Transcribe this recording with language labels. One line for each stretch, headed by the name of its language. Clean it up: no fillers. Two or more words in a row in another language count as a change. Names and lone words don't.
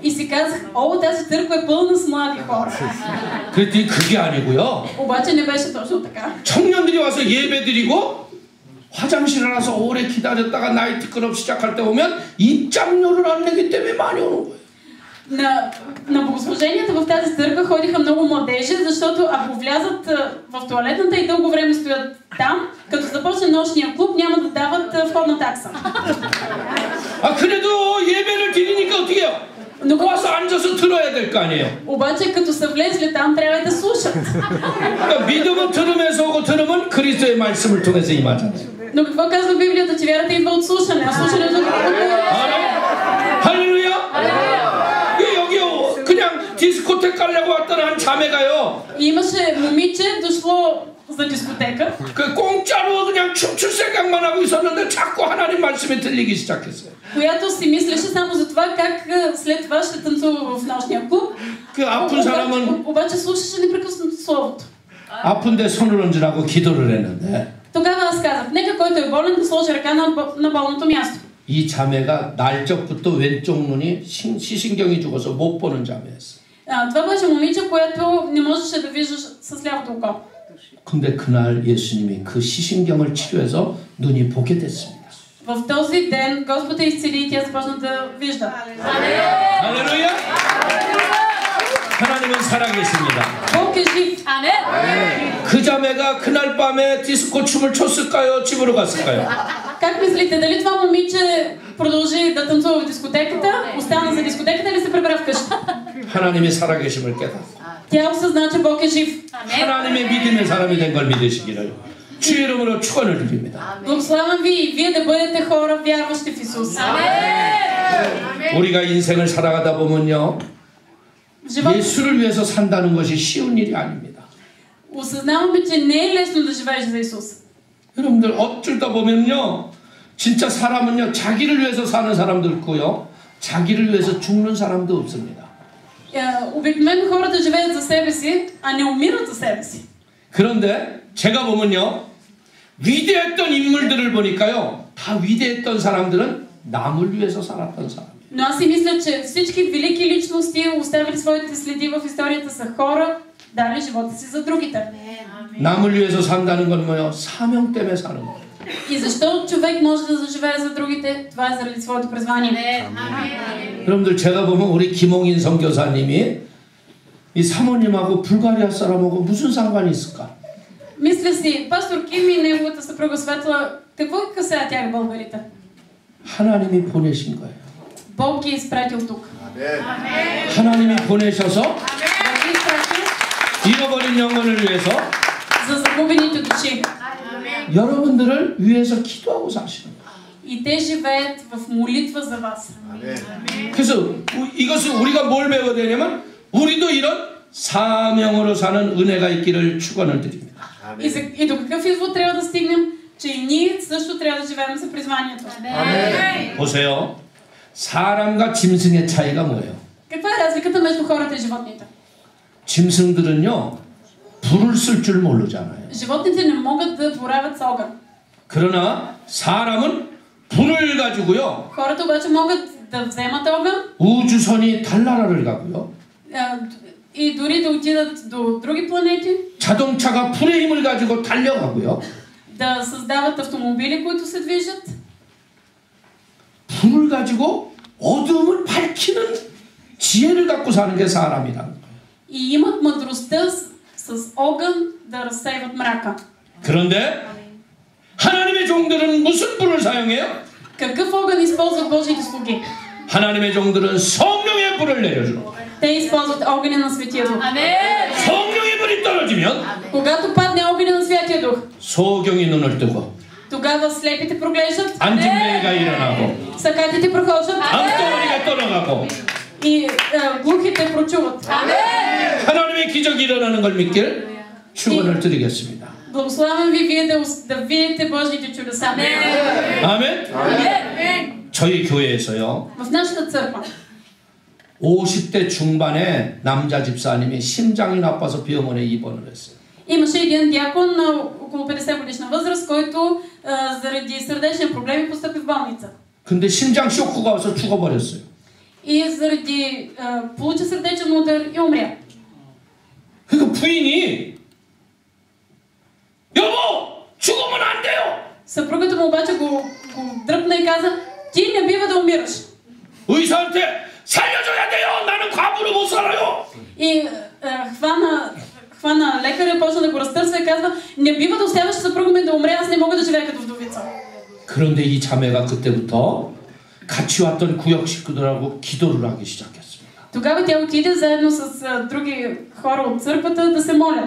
Bulgarian: И си казах, тази църква е пълна с млади хора.
Korean: 그랬더니 그게 아니고요.
Bulgarian: Обаче не беше точно така.
Korean: 청년들이 와서 예배드리고 화장실에 가서 오래 기다렸다가 나이트클럽 시작할 때 오면 입장료를 안 내기 때문에 많이 오는 거예요.
Bulgarian: На богослуженията в тази църква ходиха много младежи, защото ако влязат в тоалетната и дълго време стоят там, като започне нощния клуб, няма да дават входна такса.
Korean: 그래도 예배를 드리니까 어떻게 해요? 와서 앉아서 들어야 될 거 아니에요.
Bulgarian: Обаче като са влезли там, трябва да слушат.
Korean: 그러니까 믿음은 들으면서 오고 들으면 그리스도의 말씀을 통해서 임하잖아요.
Bulgarian: Но какво казва Библията, че вярата идва от слушане, а слушането от
Korean: 할렐루야. 여기 그냥 디스코테크 가려고 왔던 한 자매가요.
Bulgarian: Имаше момиче дошло за дискотека.
Korean: 그 공짜로 그냥 춤출 생각만 하고 있었는데 자꾸 하나님 말씀이 들리기 시작했어요.
Bulgarian: Която си мислеше само за това как след това ще танцува в нощния клуб.
Korean: 그 아픈 사람은
Bulgarian: обаче слушаше непрекъснато словото.
Korean: 아픈데 손을 얹으라고 기도를 했는데.
Bulgarian: Тогава аз казах, нека който е болен да сложи ръка на болното място.
Korean: 이 자매가 날적부터 왼쪽 눈이 시신경이 죽어서 못 보는 자매였어.
Bulgarian: Това беше момиче, което не можеше да виждаш с лявото око.
Korean: 근데 그날 예수님이 그 시신경을 치료해서 눈이 보게 됐습니다.
Bulgarian: В този ден Господ я изцели и тя започна да вижда.
Korean: 할렐루야! 하나님은 살아계십니다.
Bulgarian: Бог е жив.
Korean: 그 자매가 그날 밤에 디스코 춤을 췄을까요? 집으로 갔을까요?
Bulgarian: Как мислите, дали това момиче продължи да танцува в дискотеката, остана за дискотеката или се прибра вкъщи?
Korean: 하나님이 살아계심을 깨닫고
Bulgarian: Тя осъзна, че Бог е жив.
Korean: 하나님의 믿음의 사람이 된 걸 믿으시기를 주의 이름으로 축원을 드립니다.
Bulgarian: Благославям ви и вие да бъдете хора, вярващи в Исус.
Korean: 우리가 인생을 살아가다 보면요, 예수를 위해서 산다는 것이 쉬운 일이 아닙니다.
Bulgarian: осъзнаваме, че не е лесно да живееш за Исус.
Korean: 여러분들 어쩌다 보면요, 진짜 사람은요, 자기를 위해서 사는 사람도 있고요, 자기를 위해서 죽는 사람도 없습니다.
Bulgarian: Обикновено хората живеят за себе си, а не умират за себе си.
Korean: 그런데 제가 보면요, 위대했던 인물들을 보니까요, 다 위대했던 사람들은 남을 위해서 살았던 사람.
Bulgarian: Но аз си мисля, че всички велики личности, оставили своите следи в историята, са хора, дали живота си за другите.
Korean: 남을 위해서 산다는 건 뭐예요? 사명 때문에 사는 거예요.
Bulgarian: И защо човек може да заживее за другите? Това е заради своето призвание.
Korean: 여러분들 제가 보면 우리 김홍인 선교사님이 이 사모님하고 불가리아 사람하고 무슨 상관이 있을까?
Bulgarian: Мисля си, пастор Ким и неговата съпруга Светла, Какво касае тях българите?
Korean: 하나님이 보내신 거예요.
Bulgarian: Бог ги е изпратил тук.
Korean: 하나님이 보내셔서
Bulgarian: Бог ги е изпратил
Korean: 잃어버린 영혼을 위해서
Bulgarian: за загубените души.
Korean: 여러분들을 위해서 기도하고 사시는 거예요.
Bulgarian: И те живеят в молитва за вас.
Korean: 그래서 이것을 우리가 뭘 배워야 되냐면 우리도 이런 사명으로 사는 은혜가 있기를 축원을 드립니다.
Bulgarian: И до какъв извод трябва да стигнем? Че и ние също трябва да живеем за призванието.
Korean: 보세요. 사람과 짐승의 차이가 뭐예요?
Bulgarian: Каква е разликата между хората и животните?
Korean: 짐승들은요 불을 쓸 줄 모르잖아요.
Bulgarian: Животните не могат да боравят с огън.
Korean: 그러나 사람은 불을 가지고요.
Bulgarian: Хората обаче могат да вземат огън
Korean: 우주선이 달나라를 가고요.
Bulgarian: и дори да отидат до други планети,
Korean: 자동차가 불의 힘을 가지고 달려가고요.
Bulgarian: да създават автомобили, които се движат.
Korean: 불을 가지고 어둠을 밝히는 지혜를 갖고 사는 게 사람이라는 거예요.
Bulgarian: И имат мъдростта с огън да разсейват мрака.
Korean: 그런데 하나님의 종들은 무슨 불을 사용해요?
Bulgarian: Какъв огън използват Божиите слуги?
Korean: 하나님의 종들은 성령의 불을 내려주고
Bulgarian: Те използват огъня на Светия Дух.
Korean: 성령의 불이 떨어지면
Bulgarian: Когато падне огъня на Святия Дух,
Korean: 소경이 눈을 뜨고
Bulgarian: тогава слепите проглеждат,
Korean: 안진뱅이가 일어나고
Bulgarian: сакатите прохождат
Korean: 암덩어리가 떠나가고
Bulgarian: и глухите прочуват.
Korean: 하나님의 기적이 일어나는 걸 믿길 축원을 드리겠습니다.
Bulgarian: Благославям ви вие да видите Божиите чудеса.
Korean: 아멘. 저희 교회에서요.
Bulgarian: В нашата църква
Korean: 50대 중반에 남자 집사님이 심장이 나빠서 병원에 입원을 했어요.
Bulgarian: имаше един дякон на около 50 годишна възраст, който заради сърдечни проблеми постъпи в болница.
Korean: 근데 심장 쇼크가 와서 죽어버렸어요.
Bulgarian: И заради получи сърдечен удар и умря.
Korean: 그 부인이 여보 죽으면 안 돼요.
Bulgarian: Съпругата му обаче го дръпна и каза: ти не бива да умираш.
Korean: 의사한테 살려줘야 돼요. 나는 과부로 못 살아요.
Bulgarian: И хвана лекаря, почна да го разтърсва и казва: не бива да оставяш съпруга ми да умре, аз не мога да живея като вдовица.
Korean: 그런데 이 자매가 그때부터 같이 왔던 구역 식구들하고 기도를 하기 시작했습니다.
Bulgarian: Тогава тя отиде заедно с други хора от църквата да се молят.